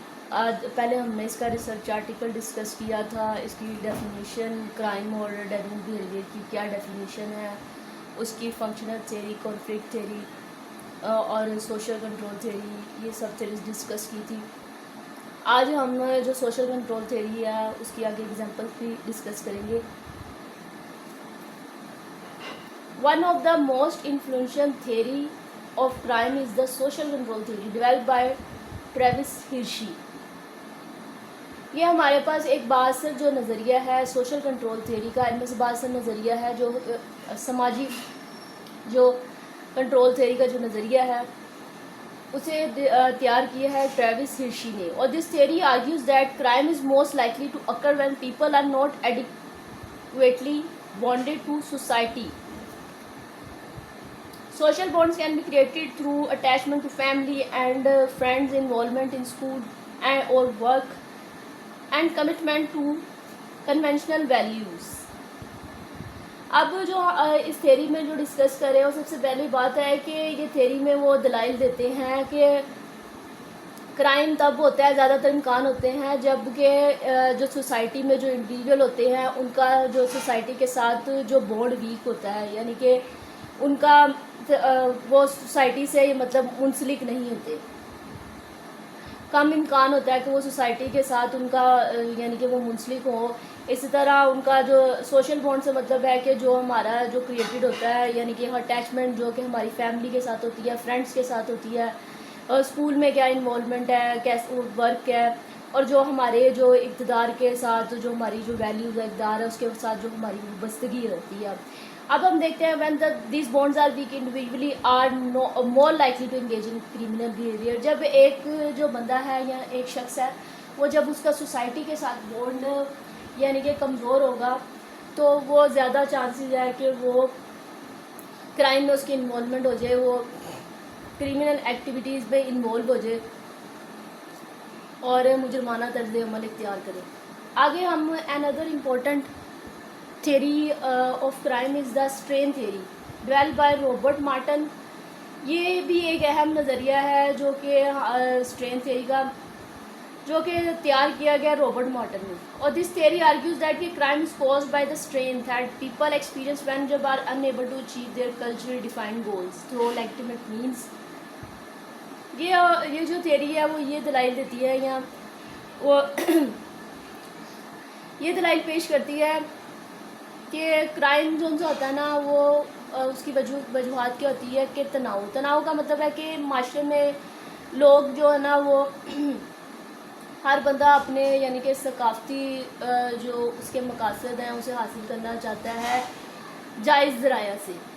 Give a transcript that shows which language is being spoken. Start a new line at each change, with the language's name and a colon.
Urdu: آج پہلے ہم نے اس کا ریسرچ آرٹیکل ڈسکس کیا تھا, اس کی ڈیفینیشن کرائم اور ڈیوینٹ بیہیویئر کی کیا ڈیفینیشن ہے, اس کی فنکشنل تھیوری, کانفلکٹ تھیوری اور سوشل کنٹرول تھیوری, یہ سب تھیوریز ڈسکس کی تھی. آج ہم جو سوشل کنٹرول تھیوری ہے اس کی آگے ایگزامپل بھی ڈسکس کریں گے.
English: One of the most influential theory of crime is the social control theory developed by Travis Hirschi.
Urdu: یہ ہمارے پاس ایک بااثر جو نظریہ ہے سوشل کنٹرول تھیوری کا, ان میں سے بااثر نظریہ ہے جو سماجی جو کنٹرول تھیوری کا جو نظریہ ہے اسے تیار کیا ہے ٹریوس ہرشی نے. اور
English: This theory argues that crime is most likely to occur when people are not adequately bonded to society. Social bonds can be created through attachment to family and friends, involvement in school or work, and commitment to conventional values.
Urdu: اب جو اس theory میں جو discuss کر رہے ہیں وہ سب سے پہلی بات ہے کہ یہ تھیوری میں وہ دلائل دیتے ہیں کہ کرائم تب ہوتا ہے, زیادہ تر امکان ہوتے ہیں جب کہ جو سوسائٹی میں جو انڈیویجول ہوتے ہیں ان کا جو سوسائٹی کے ساتھ جو بونڈ ویک ہوتا ہے, یعنی کہ ان کا وہ سوسائٹی سے مطلب منسلک نہیں ہوتے. کم امکان ہوتا ہے کہ وہ سوسائٹی کے ساتھ ان کا یعنی کہ وہ منسلک ہو. اسی طرح ان کا جو سوشل بانڈ سے مطلب ہے کہ جو ہمارا جو کریٹڈ ہوتا ہے یعنی کہ اٹیچمنٹ جو کہ ہماری فیملی کے ساتھ ہوتی ہے, فرینڈس کے ساتھ ہوتی ہے, اور اسکول میں کیا انوالومنٹ ہے, کیسے ورک ہے, اور جو ہمارے جو اقتدار کے ساتھ جو ہماری جو ویلیوز ہے اقتدار ہے اس کے ساتھ جو ہماری وابستگی رہتی ہے. اب ہم دیکھتے ہیں
English: when these bonds are weak individually are more likely to engage in criminal behavior.
Urdu: جب ایک جو بندہ ہے یا ایک شخص ہے وہ جب اس کا سوسائٹی کے ساتھ بونڈ یعنی کہ کمزور ہوگا تو وہ زیادہ چانسز ہے کہ وہ کرائم میں اس کی انوالومنٹ ہو جائے, وہ کرمنل ایکٹیویٹیز میں انوالو ہو جائے اور مجرمانہ طرز عمل اختیار کرے. آگے ہم
English: another important theory of crime is the strain theory developed by Robert Martin.
Urdu: یہ بھی ایک اہم نظریہ ہے جو کہ strain theory کا جو کہ تیار کیا گیا رابرٹ مارٹن نے. اور
English: this theory argues that crime is caused by the strain that people experience when they are unable to achieve their culturally defined goals through legitimate means.
Urdu: یہ جو تھیوری ہے وہ یہ دلائل دیتی ہے یا وہ یہ دلائل پیش کرتی ہے کہ کرائم جو ہوتا ہے نا وہ اس کی وجوہات کیا ہوتی ہے کہ تناؤ کا مطلب ہے کہ معاشرے میں لوگ جو ہے نا وہ ہر بندہ اپنے یعنی کہ ثقافتی جو اس کے مقاصد ہیں اسے حاصل کرنا چاہتا ہے جائز ذرائع سے,